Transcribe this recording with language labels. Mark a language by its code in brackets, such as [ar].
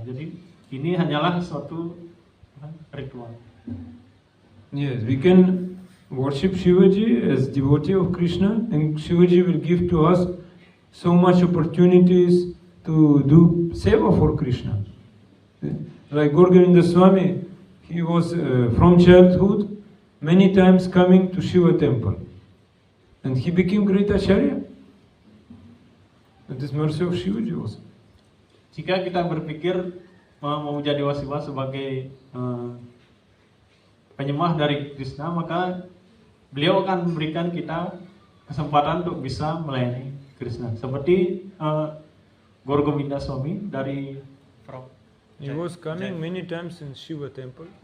[id] Jadi ini hanyalah suatu ritual. [en] Yes, we can worship Shivaji as devotee of Krishna, and Shivaji will give to us so much opportunities to do seva for Krishna. Like Gauragovinda Swami, he was from childhood many times coming to Shiva temple, and he became great acharya. That is mercy of Shivaji also. [id] Jika kita berpikir memuja Dewa Siwa sebagai penyembah dari Krishna, maka beliau akan memberikan kita kesempatan untuk bisa melayani Krishna. Seperti Gauragovinda Swami dari [en] He was coming many times in Shiva temple.